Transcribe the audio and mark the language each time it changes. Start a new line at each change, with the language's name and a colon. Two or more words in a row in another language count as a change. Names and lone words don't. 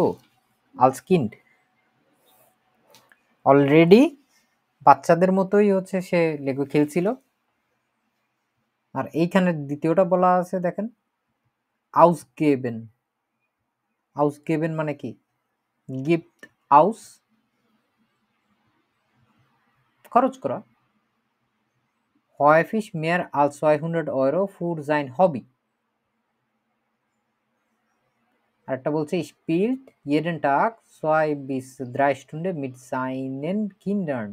Bangla: আলসকিন্ড অলরেডি বাচ্চাদের মতোই হচ্ছে সে লেগো খেলছিল। আর এইখানে দ্বিতীয়টা বলা আছে দেখেন, আউসগেবেন। আউসগেবেন মানে কি?
German: gibt aus,
Bangla: খরচ করা।
German: Häufig mehr als 200 € für sein Hobby.
Bangla: আরেকটা বলছে
German: spielt jeden Tag 2 bis 3 Stunden mit seinen Kindern.